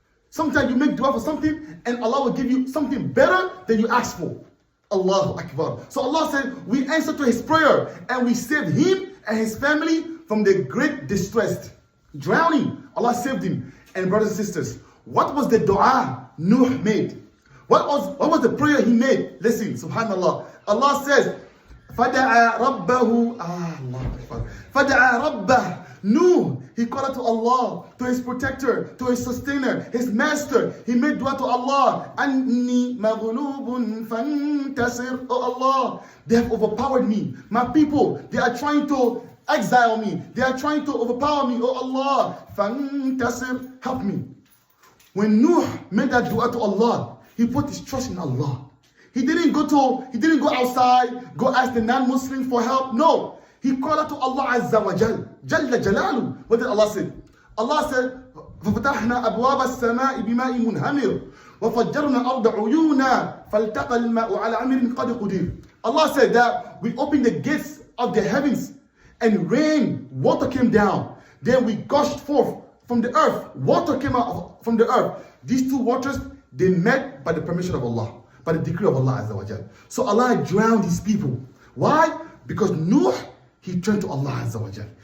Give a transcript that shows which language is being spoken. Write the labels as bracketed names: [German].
[English] Sometimes you make dua for something, and Allah will give you something better than you asked for. Allahu Akbar. So Allah said, we answered to his prayer, and we saved him and his family from the great distress. Drowning, Allah saved him. And brothers and sisters, what was the dua Nuh made? What was the prayer he made? Listen, subhanallah. Allah says, [Arabic] فَدَعَى رَبَّهُ فَدَعَى رَبَّهُ. [English] Nuh, he called out to Allah, to his protector, to his sustainer, his master. He made dua to Allah. [Arabic] أَنِّي مَغْلُوبٌ فَانْتَصِرْ. [English] Oh Allah, they have overpowered me. My people, they are trying to exile me. They are trying to overpower me. Oh Allah, [Arabic] فَانْتَصِرْ. [English] Help me. When Nuh made that dua to Allah, he put his trust in Allah. He didn't go outside, go ask the non-Muslims for help. No. He called out to Allah Azza wa Jal. Jalla Jalalu. What did Allah say? Allah said, [Arabic] فَفَتَحْنَا أَبْوَابَ السَّمَاءِ بِمَاءٍ مُنْهَمِرٍ وَفَجَّرْنَا الْأَرْضَ عُيُونًا فَالْتَقَى الْمَاءُ عَلَى أَمْرٍ قَدْ قُدِرٍ. [English] Allah said that we opened the gates of the heavens, and rain, water came down. Then we gushed forth from the earth. Water came out from the earth. These two waters, they met by the permission of Allah, by the decree of Allah Azza wa Jal. So Allah drowned his people. Why? Because Nuh, he turned to Allah Azza wa Jal.